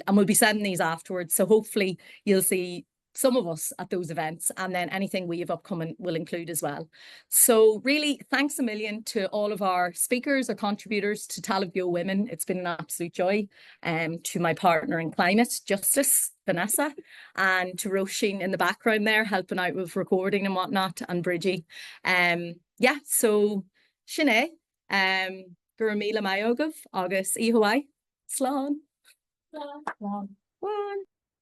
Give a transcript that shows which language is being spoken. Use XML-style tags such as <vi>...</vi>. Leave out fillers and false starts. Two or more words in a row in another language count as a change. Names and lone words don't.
<en>And we'll be sending these afterwards. So hopefully you'll see some of us at those events, and then anything we have upcoming will include as well. So really, thanks a million to all of our speakers or contributors to Talamh Beo Women. It's been an absolute joy. To my partner in climate justice, Vanessa, and to Roisin in the background there, helping out with recording and whatnot, and Bridgie. Yeah, so</en> <ga>Sinead, gur míle maith agah agus ihuai. Slán. Slán. Slán.</ga>